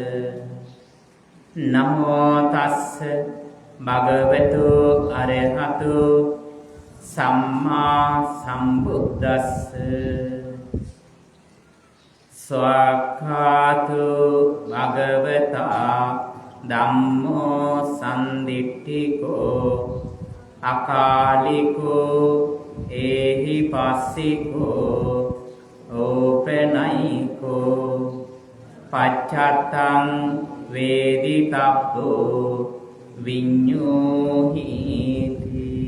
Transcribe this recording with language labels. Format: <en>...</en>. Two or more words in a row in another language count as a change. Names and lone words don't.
<pi>නමෝ තස්ස භගවතු අරහතු සම්මා සම්බුද්දස්ස ස්වාක්ඛාතු භගවතා ධම්මෝ සම්දිට්ඨිකෝ අකාලිකෝ ඒහි පස්සිකෝ ඕපනයිකෝ පච්චත්තං වේදිතබ්බෝ විඤ්ඤෝහීති.</pi>